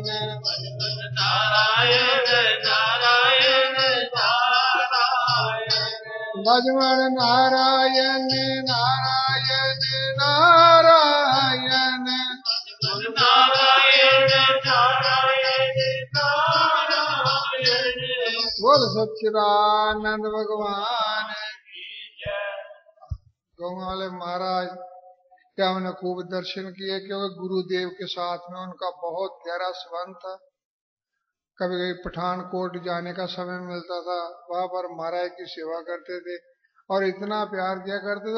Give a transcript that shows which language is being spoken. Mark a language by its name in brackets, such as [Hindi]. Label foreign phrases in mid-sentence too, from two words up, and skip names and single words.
[Hindi] भजमन नारायण नारायण नारायण, भजमन नारायण नारायण नारायण, भजमन नारायण नारायण नारायण। बोल सच्चिदानंद भगवान। गाँव वाले महाराज क्या हमने खूब दर्शन किए, क्योंकि गुरुदेव के साथ में उनका बहुत गहरा संबंध था। कभी कभी पठानकोट जाने का समय मिलता था, वहां पर महाराज की सेवा करते थे और इतना प्यार किया करते थे।